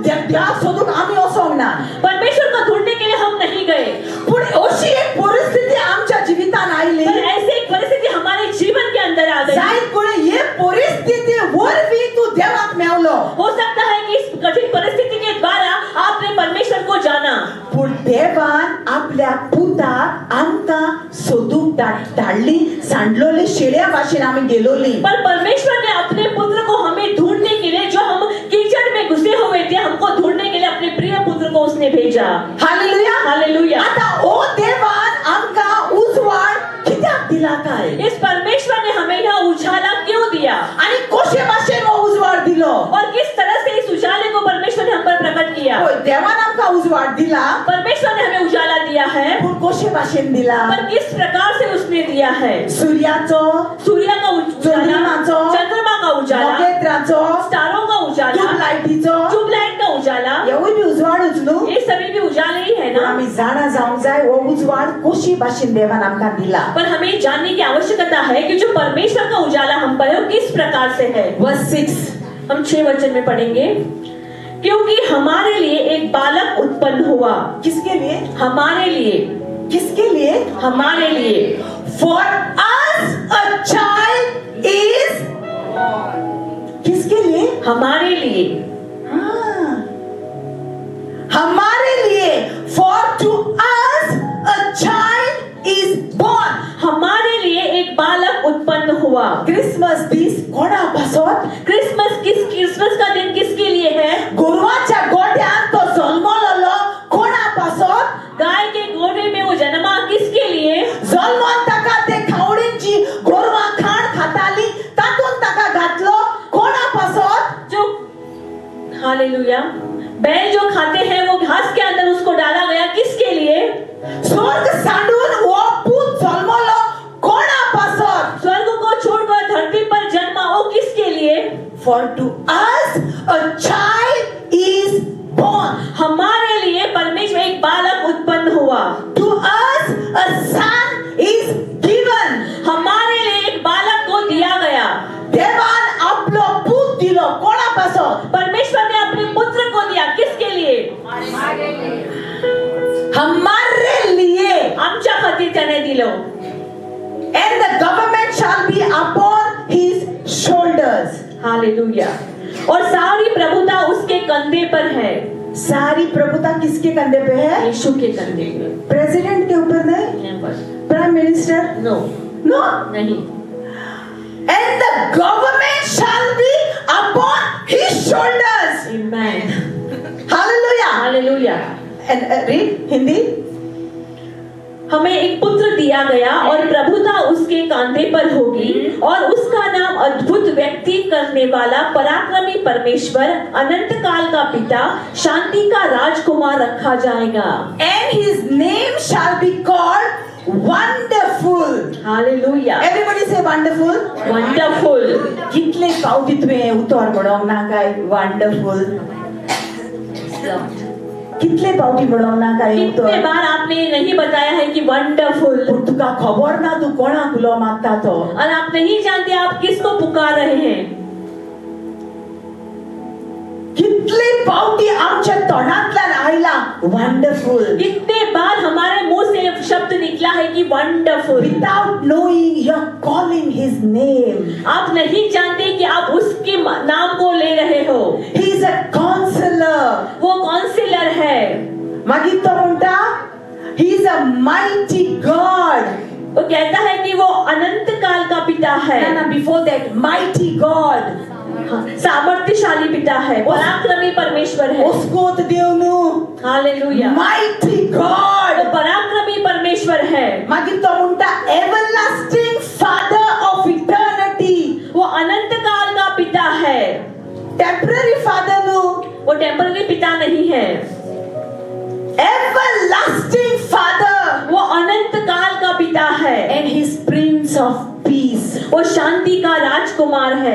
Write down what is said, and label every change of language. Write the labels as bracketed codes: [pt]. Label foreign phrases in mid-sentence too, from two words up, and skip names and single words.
[kok] त्या सोदूक आम्ही वचोंक ना. [hi] परमेश्वर को ढूंढने के लिए हम नहीं गए, [kok] पूण अशी एक परिस्थिती आमच्या जिवितान आयली [hi] पर ऐसी एक परिस्थिति हमारे जीवन के अंदर आ गई. [kok] जायत कोणे हे परिस्थिती वरवी तू देवाक मेवलो. [hi] हो सकता है कि इस कठिन परिस्थिति के द्वारा आपने परमेश्वर को जाना, [kok] पूण देवान आपल्या पुताक आमकां सोदूक धाडली. सांडलोली शेळ्या भाशेन आमी गेलोली. [hi] पर परमेश्वर ने अपने पुत्र को हमें ढूंढने के लिए, जो हम कीचड़ में घुसे हुए थे, हमको ढूंढने के लिए अपने प्रिय पुत्र को उसने भेजा. हालेलुया. हालेलुया. [kok] आता ओ देवान आमकां उजवाड कित्याक दिला काय? [hi] इस परमेश्वर ने हमें यह उजाला क्यों दिया [kok] आणि कशे भाशेन हो उजवाड दिलो? [hi] और किस तरह से इस उजाले को परमेश्वर ने हम पर प्रकट किया. [kok] होय, देवान आमकां उजवाड दिला. [hi] परमेश्वर ने हमें उजाला दिया है, [kok] पूण कशे भाशेन दिला? [hi] पर किस प्रकार से उसने दिया है. [kok] सूर्याचो, [hi] सूर्य का उजाला, [kok] चंद्रमाचो, [hi] चंद्रमा का उजाला, [kok] नखेत्राचो, [hi] स्टारों का उजाला, [kok] ट्यूबलाइटीचो, [hi] ट्यूबलाइट का उजाला, [kok] हेवूय बी उजवाडूच न्हू. [hi] ये सभी भी उजाले ही है [kok] पूण ना. आमी जाणा जावंक जाय हो उजवाड कशी भाशेन देवान आमकां दिला. [hi] पर हमें जानने की आवश्यकता है कि जो परमेश्वर का उजाला हम पर है वो किस प्रकार से है. [kok] वर्स 6 [hi] हम 6 वचन में पढ़ेंगे. क्योंकि हमारे लिए एक बालक उत्पन्न हुआ. किसके लिए? हमारे लिए, किसके लिए? हमारे लिए. [en] For us a child is [hi] किसके लिए? हमारे लिए. हाँ, हमारे लिए. [en] For to us a child is born. [hi] हमारे लिए एक बालक उत्पन्न हुआ. [kok] क्रिसमस दीस कोणापासून? [hi] क्रिसमस का दिन किसके लिए है? [kok] गोरवाच्या गोठ्यात तो जन्मलेलो कोणापासून? [hi] गाय के गोरे में वो जन्मा किसके लिए? [kok] जन्मोन ताका ते खावडींची गोरवां खाण खाताली तातून ताका घातलो कोणापासून? [hi] जो हालेलुया, बैल जो खाते हैं वो घास के अंदर उसको डाला गया किसके लिए? [kok] स्वर्ग सांडून वो पूत जन्मलो कोणापासून? [hi] स्वर्ग को छोड़कर धरती पर जन्मा वो किसके लिए? [en] For to us a child is born. [hi] हमारे लिए परमेश्वर एक बालक उत्पन्न हुआ. [en] To us a son is given. [hi] हमारे लिए एक बालक को दिया गया. [kok] देवान आपलो पूत दिलो कोणापासून? [hi] परमेश्वर ने अपने पुत्र को दिया किसके लिए? हमारे लिए. [kok] आमच्या खातीर त्याने दिलो. [en] And the government shall be upon his shoulders. [hi] हालेलुया. और सारी प्रभुता उसके कंधे पर है. सारी प्रभुता किसके कंधे पे है? यीशु के कंधे पे. प्रेसिडेंट के ऊपर नहीं, [en] prime minister [hi] नो, नो. नहीं. [en] And the government shall be upon his shoulders. Amen. Hallelujah. हालेलुया. And read हिंदी. [hi] हमें एक पुत्र दिया गया और प्रभुता उसके कांधे पर होगी और उसका नाम अद्भुत व्यक्ति करने वाला, पराक्रमी परमेश्वर, अनंत काल का पिता, शांति का राजकुमार रखा जाएगा. [en] And his name shall be called Wonderful. हालेलुया. Everybody say wonderful. वंडरफुल. [kok] कितले फावटी तुवें उतर म्हणोंक ना काय वंडरफुल? कितले फावटी म्हणोंक ना काय [hi] कितने [kok] उतर? [hi] बार आपने ये नहीं बताया है कि वंडरफुल, [kok] पूण तुका खबर ना तू कोणाक उलो मागता तो. [hi] और आप नहीं जानते आप किसको पुकार रहे हैं. [kok] कितले फावटी आमच्या तोंडांतल्यान आयला वंडरफुल. [hi] कितने बार हमारे मुंह से शब्द निकला है कि वंडरफुल. [en] Without knowing, you're calling his name. [hi] आप नहीं जानते कि आप उसके नाम को ले रहे हो. [en] He is a counselor. [hi] वो काउंसिलर है. [kok] मागीर तो म्हणटा, [en] he is a mighty God. [hi] वो कहता है कि वो अनंत काल का पिता है. [en] No, before that, mighty God. [hi] सामर्थ्यशाली पिता है, पराक्रमी परमेश्वर है. उसको तो देव नु. हालेलुया. [en] Mighty [hi] वो [en] God. [hi] पराक्रमी परमेश्वर है. [kok] मागीर तो म्हणटा, [en] everlasting Father of eternity. [hi] वो अनंत काल का पिता है. [en] Temporary Father नु. [hi] वो टेम्पररी पिता नहीं है. [en] Everlasting Father. [hi] वो अनंत काल का पिता है. [en] And his Prince of Peace. [hi] वो शांति का राजकुमार है.